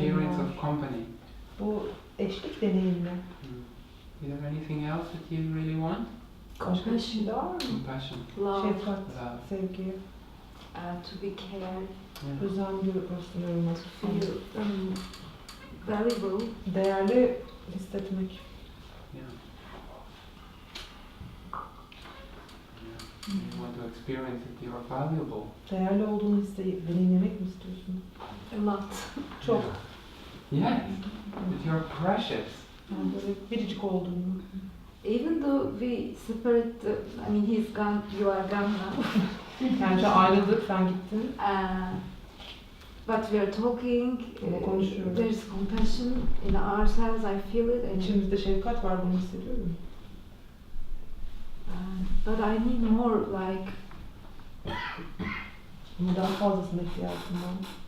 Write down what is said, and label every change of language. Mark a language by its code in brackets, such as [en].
[en] Experience [tr] var. [en] of company. [tr] Bu eşlik deneyimi. [en] Is there anything else that you really want? [tr] Başka bir şey daha var mı? [en] Compassion. Love, [tr] Şefkat, [en] Love. [tr] sevgi, [en] to be cared, Yeah. [tr] özen göstermek, [en] feel valuable. [tr] değerli hissetmek. [en] Yeah. You want to experience that you are valuable. [tr] Değerli olduğunu deneyimlemek mi istiyorsun? [en] A lot. [tr] Çok. [en] Yes. That you are precious. [tr] Yani böyle biricik olduğunu. [en] Even though we separate, I mean he's gone, you are gone now. [tr] Yani şu ayrıldık, sen gittin. [en] But we are talking, [tr] Ama konuşuyoruz. [en] there is compassion in ourselves, I feel it. And, [tr] İçimizde şefkat var, bunu hissediyorum. [en] but I need more like, [tr] Ama daha fazlasına ihtiyacım var.